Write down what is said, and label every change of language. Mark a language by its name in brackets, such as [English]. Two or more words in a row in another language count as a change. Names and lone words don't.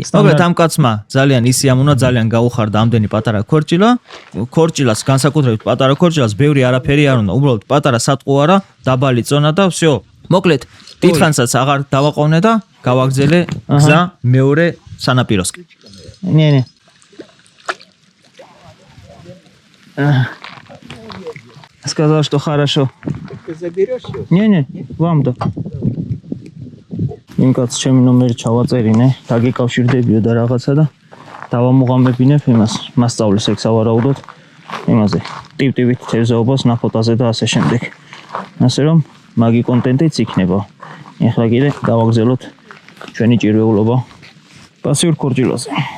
[Georgian] მოკლედ ამ კაცმა ძალიან ისიამუნა, ძალიან გაუხარდა ამდენი პატარა ქორჭილა. ქორჭილას განსაკუთრებით პატარა ქორჭილას ბევრი არაფერი არ უნდა, უბრალოდ პატარა სატყუ არა, დაბალი წონა და всё. მოკლედ დიდხანსაც აღარ დავაყოვნე და გავაგზელე გზა მეორე სანაპიროსკენ. [Russian] Не. Сказал, что хорошо. Ты заберешь его? Не, вам да. [Georgian] იმ კაც ჩემი ნომერი ჩავაწერინე, დაგიკავშირდებიო და რაღაცა და დავამოღამებინებ იმას, მასწავლის ეგ სავარაუდოდ იმაზე. ტივ-ტივით თევზაობას ნაფოტაზე და ასე შემდეგ. ასე რომ მაგი კონტენტიც იქნება. ეხლა კიდე დავაგზელოთ ჩვენი ჭირვეულობა პასიურ ქორჭილაზე.